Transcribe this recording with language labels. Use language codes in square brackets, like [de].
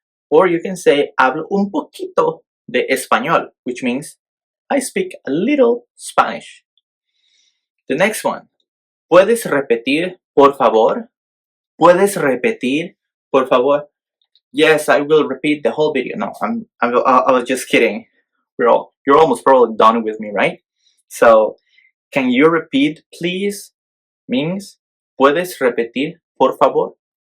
[en] Or you can say, [es] hablo un poquito de español, [en] which means I speak a little Spanish. The next one. [es] ¿Puedes repetir, por favor? ¿Puedes repetir, por favor? [en] Yes, I will repeat the whole video. No, I was just kidding. You're almost probably done with me, right? So, can you repeat, please? [es] Means, ¿puedes repetir, por favor?